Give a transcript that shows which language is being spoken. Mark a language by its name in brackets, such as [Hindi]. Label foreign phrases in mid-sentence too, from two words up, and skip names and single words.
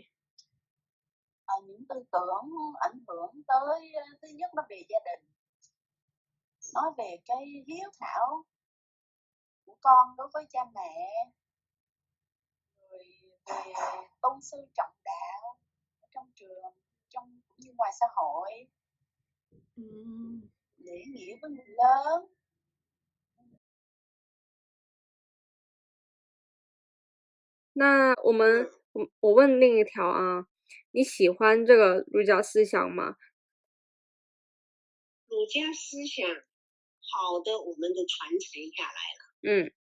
[Vietnamese] Những tư tưởng ảnh hưởng tới, thứ nhất nó về gia đình, nói về cái hiếu thảo của con đối với cha mẹ, rồi về tôn sư trọng đạo ở trong trường, cũng như ngoài xã hội, lễ nghĩa với người lớn. [Chinese] 那我问另一条啊，你喜欢这个儒家思想吗？儒家思想好的我们都传承下来了。